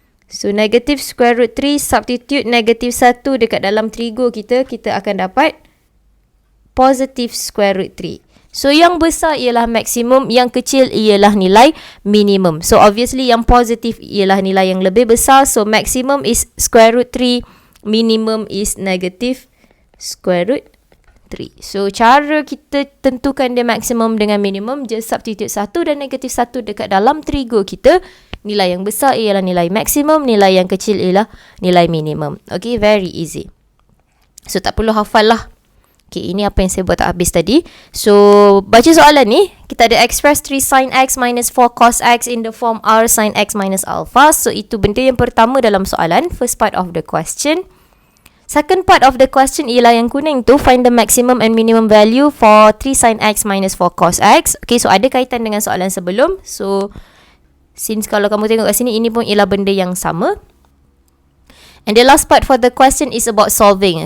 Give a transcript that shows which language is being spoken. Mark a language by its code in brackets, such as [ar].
[en] So negative square root 3 substitute -1 [ms] dekat dalam trigo kita, kita akan dapat [en] positive square root 3. [ms] So yang besar ialah maksimum, yang kecil ialah nilai minimum. So obviously yang positif ialah nilai yang lebih besar. [en] So maximum is square root 3, minimum is negative square root 3. [ms] So cara kita tentukan dia maksimum dengan minimum, just substitute 1 dan -1 dekat dalam trigo kita. Nilai yang besar ialah nilai maksimum, nilai yang kecil ialah nilai minimum. Okay, [en] very easy. [ms] So tak perlu hafal lah. Okay, ini apa yang saya buat tak habis tadi. [en] So, [ms] baca soalan ni. Kita ada [en] express 3 sin x minus 4 cos x in the form r sin x minus alpha. So, [ms] itu benda yang pertama dalam soalan. [en] First part of the question. Second part of the question [ms] ialah yang kuning tu, [en] find the maximum and minimum value for 3 sin x minus 4 cos x. [ms] Okay, so ada kaitan dengan soalan sebelum. So, since kalau kamu tengok kat sini, ini pun ialah benda yang sama. [en] And the last part for the question is about solving.